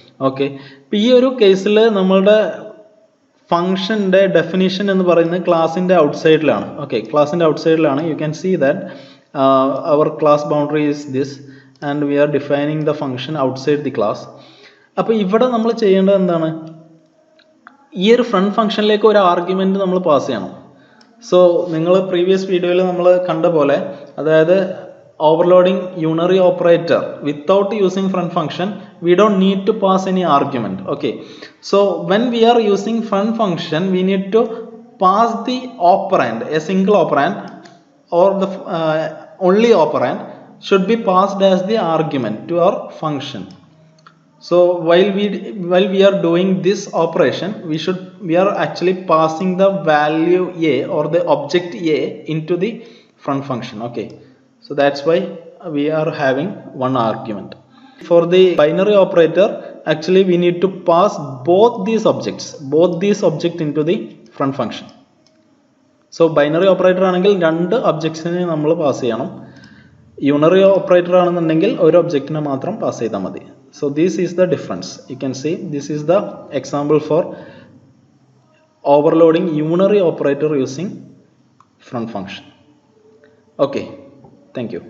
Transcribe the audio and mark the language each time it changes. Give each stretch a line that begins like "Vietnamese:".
Malayalam: Okay, ഇപ്പം ഈ ഒരു കേസിൽ നമ്മളുടെ ഫംഗ്ഷൻ്റെ ഡെഫിനിഷൻ എന്ന് പറയുന്നത് ക്ലാസിൻ്റെ ഔട്ട്സൈഡിലാണ്. Okay, ക്ലാസിൻ്റെ ഔട്ട്സൈഡിലാണ്.
English: You can see that our class boundary is this and we are defining the function outside the class.
Malayalam: അപ്പോൾ ഇവിടെ നമ്മൾ ചെയ്യേണ്ടത് എന്താണ്? ഈ ഒരു ഫ്രണ്ട് ഫംഗ്ഷനിലേക്ക് ഒരു ആർഗ്യുമെന്റ് നമ്മൾ പാസ് ചെയ്യണം. സോ നിങ്ങൾ പ്രീവിയസ് വീഡിയോയിൽ നമ്മൾ കണ്ട പോലെ, അതായത്
English: overloading unary operator without using front function, we don't need to pass any argument. Okay, so when we are using front function, we need to pass the operand, a single operand or the only operand should be passed as the argument to our function. So while we are doing this operation, we are actually passing the value a or the object a into the front function. Okay, so that's why we are having one argument. For the binary operator, actually we need to pass both these objects into the front function.
Malayalam: So binary operator ആണെങ്കിൽ രണ്ട് ഒബ്ജക്ട്സിനെ നമ്മൾ pass ചെയ്യണം. Unary operator ആണെന്നുണ്ടെങ്കിൽ ഒരു ഒബ്ജക്റ്റിനെ മാത്രം pass ചെയ്താൽ മതി.
English: So this is the difference. You can see this is the example for overloading unary operator using front function. Okay, thank you.